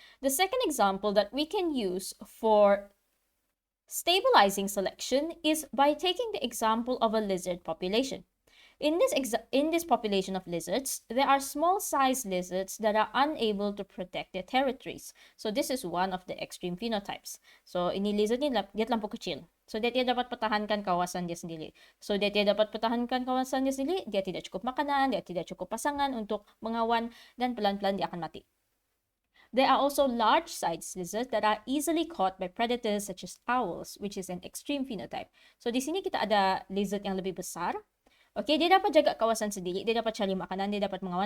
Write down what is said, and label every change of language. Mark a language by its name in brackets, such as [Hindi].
[English] The second example that we can use for stabilizing selection is by taking the example of a lizard population. In this population of lizards, there are small-sized lizards that are unable to protect their territories. So this is one of the extreme phenotypes. [Malay] So ini lizard ni dia terlampau kecil. So dia tidak dapat pertahankan kawasan dia sendiri. So dia tidak dapat pertahankan kawasan dia sendiri, dia tidak cukup makanan, dia tidak cukup pasangan untuk mengawan, dan pelan-pelan dia akan mati. [English] There are also large-sized lizards that are easily caught by predators such as owls, which is an extreme phenotype. [Malay] So di sini kita ada lizard yang lebih besar. Okay, dia dapat jaga kawasan sendiri, dia dapat cari makanan, dia dapat mengawan.